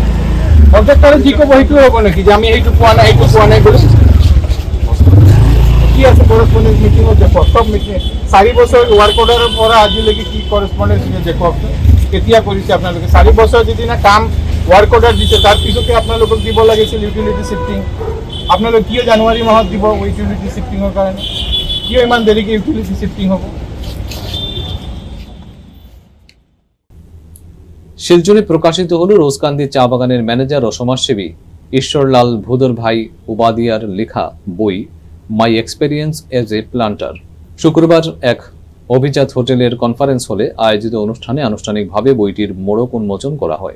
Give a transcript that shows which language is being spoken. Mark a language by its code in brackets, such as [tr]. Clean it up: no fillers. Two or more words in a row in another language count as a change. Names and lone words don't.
[as] কন্ট্রাক্টরে যি কব সেইটো হ'ব নেকি যে আমি এইটো পোৱা নাই এইটো পোৱা নাই বুলি? কি কি আছে করেসপন্ডেন্স মিটিংত দেখক সব মিটিং 4 বছৰ [en] work order-ৰ [as] পৰা আজিলৈকে কি করেসপন্ডেন্স দেখক কেতিয়া কৰিছে আপোনালোকে 4 বছৰ যিদিনা কাম [en] work order [as] দিছে তাৰ পিছতে আপোনালোকক দিব লাগিছিল [en] utility shifting [as] আপোনালোক কিয় জানুৱাৰী মাহত দিব [en] utility shifting-ৰ [as] কাৰণে কিয় ইমান দেৰিকে [en] utility shifting [as] হ'ব [bn] শিলচরে প্রকাশিত হল রোজকান্দি চা বাগানের ম্যানেজার ও সমাজসেবী ঈশ্বরলাল ভুদর ভাই উবাদিয়ার লেখা বই মাই এক্সপেরিয়েন্স এজ এ প্লান্টার। শুক্রবার এক অভিজাত হোটেলের কনফারেন্স হলে আয়োজিত অনুষ্ঠানে আনুষ্ঠানিকভাবে বইটির মোড়ক উন্মোচন করা হয়।